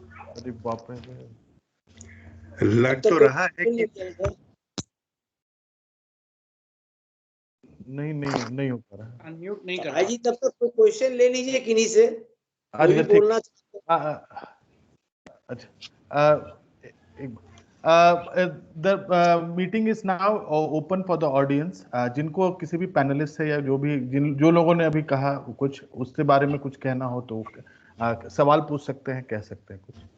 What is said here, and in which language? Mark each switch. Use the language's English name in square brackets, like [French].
[Hindi] अरे बाप रे, लग तो रहा है कि नहीं हो पा रहा है। अनम्यूट नहीं कर भाई जी, तब तक कोई क्वेश्चन ले लीजिए किन्हीं से, कोई भी बोलना। अच्छा [English] The meeting is now open for the audience. [Hindi] जिनको किसी भी पैनलिस्ट से या जो लोगों ने अभी कहा कुछ उसके बारे में कुछ कहना हो तो सवाल पूछ सकते हैं, कह सकते हैं कुछ।